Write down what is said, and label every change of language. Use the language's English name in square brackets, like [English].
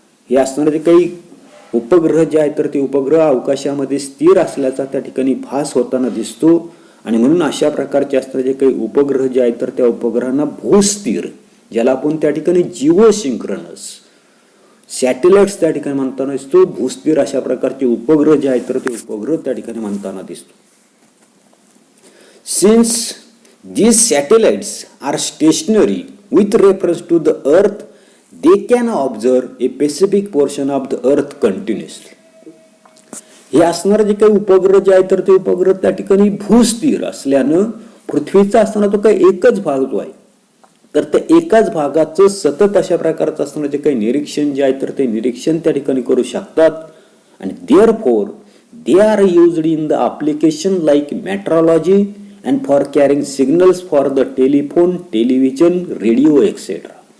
[Marathi] हे असणारे जे काही उपग्रह जे आहेत तर ते उपग्रह अवकाशामध्ये स्थिर असल्याचा त्या ठिकाणी भास होताना दिसतो. आणि म्हणून अशा प्रकारचे असणारे जे काही उपग्रह जे आहेत तर त्या उपग्रहांना भूस्थिर ज्याला आपण त्या ठिकाणी जिओसिंक्रोनस सॅटेलाइट्स त्या ठिकाणी म्हणताना दिसतो. भूस्थिर अशा प्रकारचे उपग्रह जे आहेत तर ते उपग्रह त्या ठिकाणी म्हणताना दिसतो. [English] Since these satellites are stationary with reference to the earth, they can observe a specific portion of the earth continuously. [Marathi] हे असणारे जे काही उपग्रह जे आहे तर ते उपग्रह त्या ठिकाणी भूस्थिर असल्यानं पृथ्वीचा असणारा तो काही एकच भाग जो आहे तर त्या एकाच भागाचं सतत अशा प्रकारचं असणारं जे काही निरीक्षण जे आहे तर ते निरीक्षण त्या ठिकाणी करू शकतात. [English] आणि therefore they are used in the application like meteorology and for carrying signals for the telephone, television, radio etc.